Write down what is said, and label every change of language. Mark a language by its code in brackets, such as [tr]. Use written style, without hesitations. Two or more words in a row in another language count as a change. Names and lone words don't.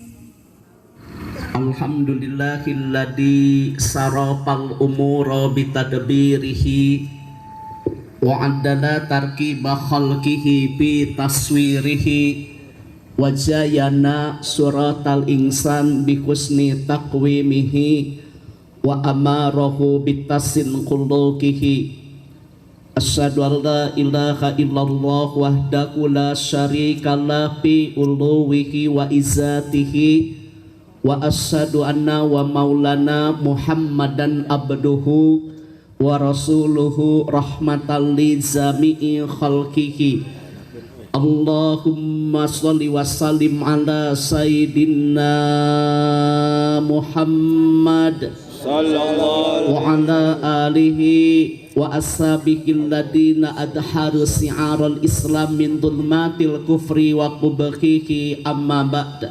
[ar] الحمد لله الذي صرف الأمور بتدبيره وعدل تركيب خلقه بتصويره وزيّن صورة الإنسان بحسن تقويمه وأمره بتحسين خلقه. أشهد أن لا إله إلا الله وحده لا شريك له في علوه وعزته وأشهد أن ومولانا محمدا عبده ورسوله رحمة لجميع خلقه. اللهم صل وسلم على سيدنا محمد وعلى آله وأصحابه الذين أظهروا شعار الإسلام من ظلمة الكفر وقبحه أما بعد.